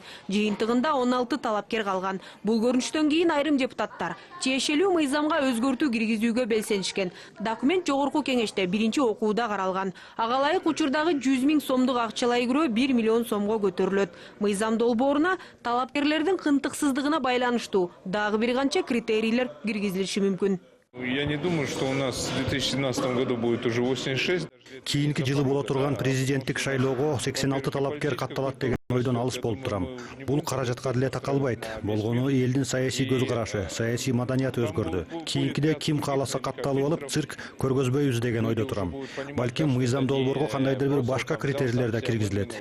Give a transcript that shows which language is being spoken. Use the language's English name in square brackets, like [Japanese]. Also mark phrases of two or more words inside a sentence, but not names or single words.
[Kyrgyz] Жыйынтыгында 16 талапкер калган. Бул көрүнүштөн кийин айрым депутаттар тиешелүү мыйзамга өзгөртүү киргизүүгө белсенишкен. Документ жогорку кеңеште биринчи окууда каралган. Ага ылайык учурдагы 100 миң сомдук акчалай күрөө 1 миллион сомго көтөрүлөт. Мыйзам долбооруна талапкерлердин кынтыксыздыгына байланыштуу дагы бир канча критерийлер киргизилиши мүмкүн. [Russian] Я не думаю, что у нас в 2017 году будет уже 86. [Kyrgyz] Кийинки жылы боло турган президенттик шайлоого 86 талапкер катталат деген ойдон алыс болуп турам. Бул каражатка деле такалбайт. Болгону элдин саясий көз карашы, саясий маданияты өзгөрдү. Кийинкиде ким кааласа катталып алып, цирк көргөзбөйбүз деген ойдо турам. Балким мыйзам долбоорго кандайдыр бир башка критерийлер да киргизилет.